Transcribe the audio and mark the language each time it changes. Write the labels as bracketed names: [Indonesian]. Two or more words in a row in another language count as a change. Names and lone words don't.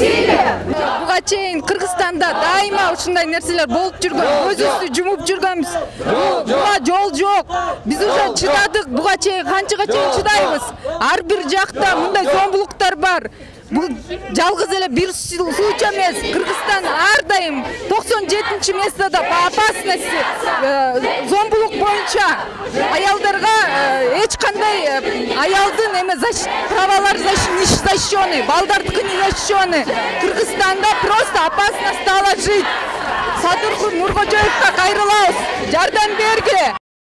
[Kyrgyz] Буга чейин Кыргызстанда дайыма ушундай нерселер болуп жүргөн, көзүбүздү жумуп жүргөнбүз. Буга жол жок. Биз уже чыдадык, буга чейин канчага чейин чыдайбыз. Ар бир жакта мындай зомбулуктар бар. Бул жалгыз эле бир случай эмес. Кыргызстан ар дайым 97-нчи местода [Russian] по опасности [Kyrgyz] зомбулук боюнча аялдарга эч кандай аялдын эме правалары [Russian] не защищены, [Kyrgyz] балдардыкы [Russian] не защищены. Кыргызстанда просто опасно стало жить. [Kyrgyz] Садыр Нуркожоевго кайрылабыз. Жардам берги.